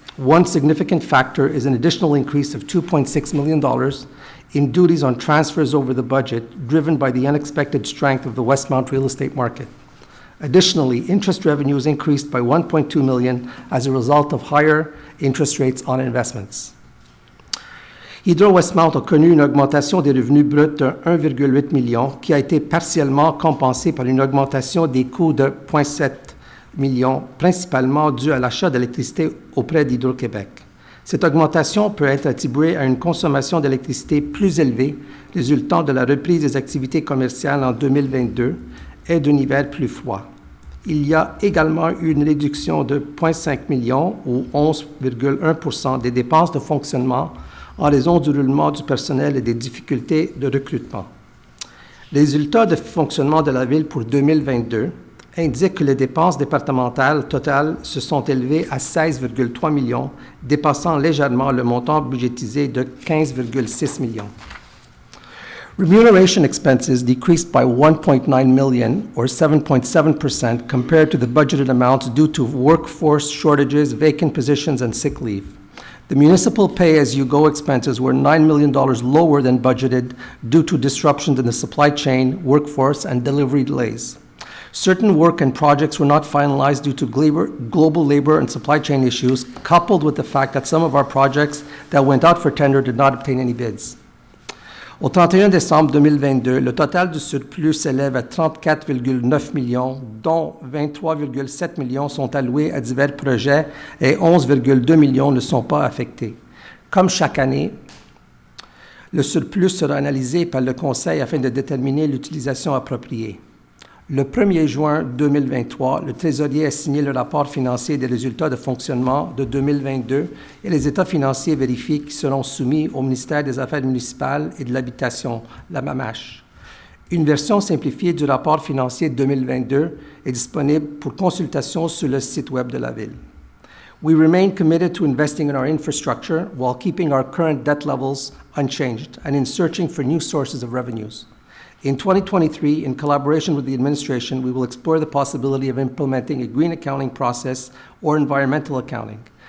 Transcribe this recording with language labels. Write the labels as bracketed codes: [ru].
[en] One significant factor is an additional increase of $2.6 million in duties on transfers over the budget, driven by the unexpected strength of the Westmount real estate market. Additionally, interest revenues increased by $1.2 million as a result of higher interest rates on investments. [fr] Hydro-Westmount a connu une augmentation des revenus bruts de 1,8 million qui a été partiellement compensée par une augmentation des coûts de 0,7 million, principalement due à l'achat d'électricité auprès d'Hydro-Québec. Cette augmentation peut être attribuée à une consommation d'électricité plus élevée résultant de la reprise des activités commerciales en 2022 et d'un hiver plus froid. Il y a également eu une réduction de 0,5 million ou 11,1% des dépenses de fonctionnement en raison du roulement du personnel et des difficultés de recrutement. Les résultats de fonctionnement de la Ville pour 2022 indiquent que les dépenses départementales totales se sont élevées à 16,3 millions, dépassant légèrement le montant budgétisé de 15,6 millions. [en] Remuneration expenses decreased by $1.9 million, or 7.7%, compared to the budgeted amounts due to workforce shortages, vacant positions, and sick leave. The municipal pay-as-you-go expenses were $9 million lower than budgeted due to disruptions in the supply chain, workforce, and delivery delays. Certain work and projects were not finalized due to global labor and supply chain issues, coupled with the fact that some of our projects that went out for tender did not obtain any bids. [fr] Au 31 décembre 2022, le total du surplus s'élève à 34,9 millions, dont 23,7 millions sont alloués à divers projets et 11,2 millions ne sont pas affectés. Comme chaque année, le surplus sera analysé par le Conseil afin de déterminer l'utilisation appropriée. Le 1er juin 2023, le trésorier a signé le rapport financier des résultats de fonctionnement de 2022 et les états financiers vérifiés qui seront soumis au ministère des Affaires municipales et de l'Habitation, la MAMACH. Une version simplifiée du rapport financier 2022 est disponible pour consultation sur le site web de la Ville. [en] We remain committed to investing in our infrastructure while keeping our current debt levels unchanged and in searching for new sources of revenues. In 2023, in collaboration with the administration, we will explore the possibility of implementing a green accounting process or environmental accounting.